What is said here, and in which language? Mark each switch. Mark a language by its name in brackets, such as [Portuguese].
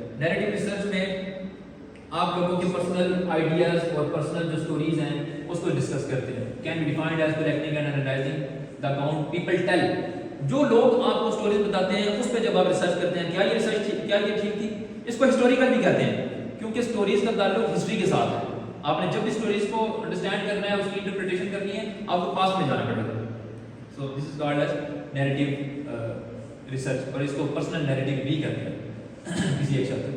[Urdu] Narrative research میں آپ لوگوں کے پرسنل آئیڈیاز اور پرسنل جو سٹوریز ہیں اس کو ڈسکس کرتے ہیں. [English] Can be defined as collecting and analyzing the account people tell. [Urdu] جو لوگ آپ کو سٹوریز بتاتے ہیں اس پہ جب آپ ریسرچ کرتے ہیں کیا یہ ریسرچ کیا یہ ٹھیک تھی، اس کو ہسٹوریکل بھی کہتے ہیں کیونکہ سٹوریز کا تعلق ہسٹری کے ساتھ ہے. آپ نے جب بھی سٹوریز کو انڈرسٹینڈ کرنا ہے، اس کی انٹرپریٹیشن کرنی ہے، آپ کو پاس میں جانا پڑے گا. [English] so this is called as narrative research, [Urdu] اور اس کو پرسنل نیریٹو بھی کہتے ہیں کسی ایک شخص.